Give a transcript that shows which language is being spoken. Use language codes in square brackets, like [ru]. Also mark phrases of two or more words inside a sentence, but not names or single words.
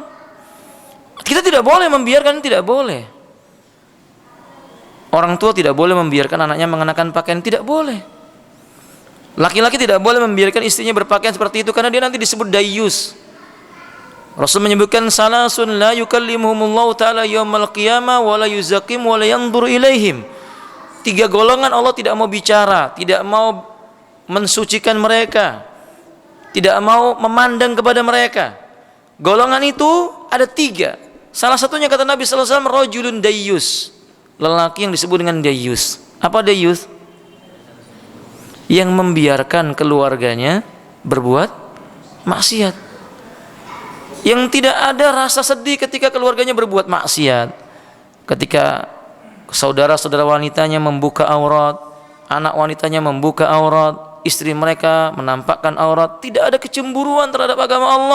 [id] Kita tidak boleh membiarkan, tidak boleh. Orang tua tidak boleh membiarkan anaknya mengenakan pakaian, tidak boleh. Laki-laki tidak boleh membiarkan istrinya berpakaian seperti itu karena dia nanti disebut dayyus. Rasul menyebutkan [ar] ثلاثة لا يكلمهم الله تعالى يوم القيامة ولا يزكيهم ولا ينظر إليهم. [id] 3 golongan Allah tidak mau bicara, tidak mau mensucikan mereka, tidak mau memandang kepada mereka. Golongan itu ada 3. Salah satunya kata Nabi [ar] صلى الله عليه وسلم رجل ديوث. [id] Lelaki yang disebut dengan dayyus. Apa dayyus? yang membiarkan keluarganya berbuat maksiat, yang tidak ada rasa sedih ketika keluarganya berbuat maksiat, ketika saudara-saudara wanitanya membuka aurat, anak wanitanya membuka aurat, istri mereka menampakkan aurat, tidak ada kecemburuan terhadap agama Allah.